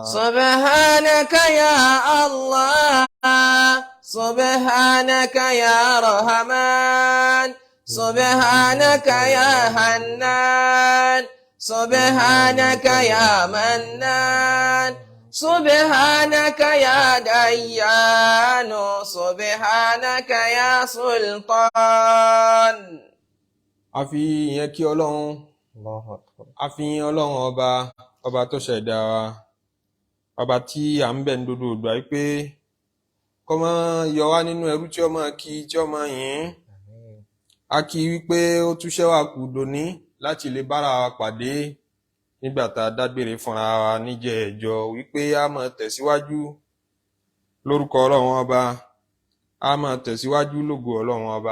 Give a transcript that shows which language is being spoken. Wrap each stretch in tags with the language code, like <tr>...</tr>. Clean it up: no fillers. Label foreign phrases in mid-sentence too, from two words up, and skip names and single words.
<ar>سبحانك يا الله، سبحانك يا رحمن، سبحانك يا حنان، سبحانك يا منان، سبحانك يا ديان سبحانك يا سلطان.</ar> <yo>a fi ìyẹn kí ọlọ́run a fi yìn ọlọ́run ọba tó ṣẹ̀dá wa ọba tí à ń bẹ̀ ń dodo ìgbà wípé kó má yọ wá nínú ẹrú tí ó máa kí tí ó máa yìn. A kí wípé ó túṣẹ́ wa kù dòní láti lè bára wa pàdé nígbà tá a dágbére fúnra wa níjẹ̀ẹ́jọ́ wípé a máa tẹ̀síwájú lórúkọ ọlọ́run ọba, a máa tẹ̀síwájú lógo ọlọ́run ọba.</yo>